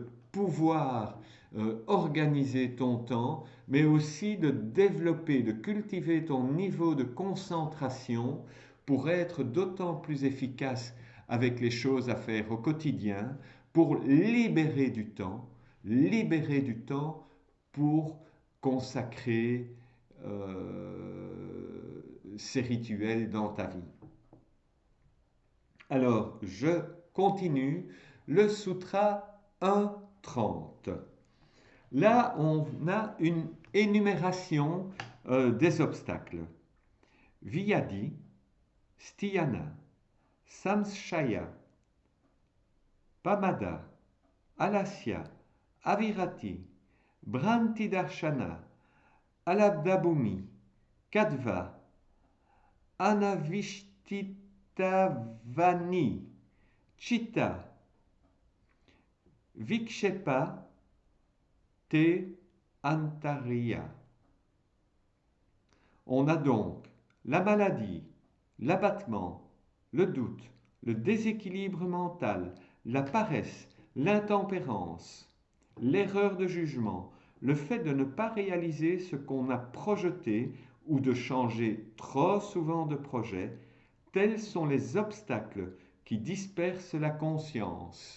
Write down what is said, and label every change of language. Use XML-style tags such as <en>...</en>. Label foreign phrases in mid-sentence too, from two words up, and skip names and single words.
<fr>pouvoir organiser ton temps, mais aussi de développer, de cultiver ton niveau de concentration pour être d'autant plus efficace avec les choses à faire au quotidien, pour libérer du temps pour consacrer ces rituels dans ta vie. Alors, je continue le sutra 1.30. Là, on a une énumération des obstacles.</fr> <sa>Vyadi, Sthiyana, Samshaya, Pamada, Alasya, Avirati, Bhrantidarshana, Alabdabhumi, Kadva, Anavishitavani, Chitta, Vikshepa, Te Antariya.</sa> <fr>On a donc la maladie, l'abattement, le doute, le déséquilibre mental, la paresse, l'intempérance, l'erreur de jugement, le fait de ne pas réaliser ce qu'on a projeté ou de changer trop souvent de projet, tels sont les obstacles qui dispersent la conscience.</fr>